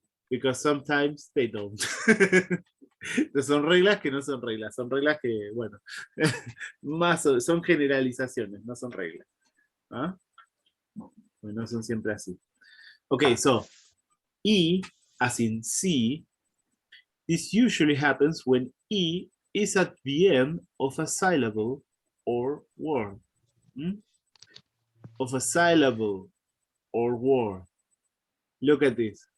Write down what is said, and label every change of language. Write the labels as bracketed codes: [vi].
[en] Because sometimes they don't. [es] Son reglas que no son reglas. Son reglas que, bueno, más son generalizaciones, no son reglas. Bueno, son siempre así. [en] Okay, so E, as in C, this usually happens when E is at the end of a syllable or word. Of a syllable or word. Look at this.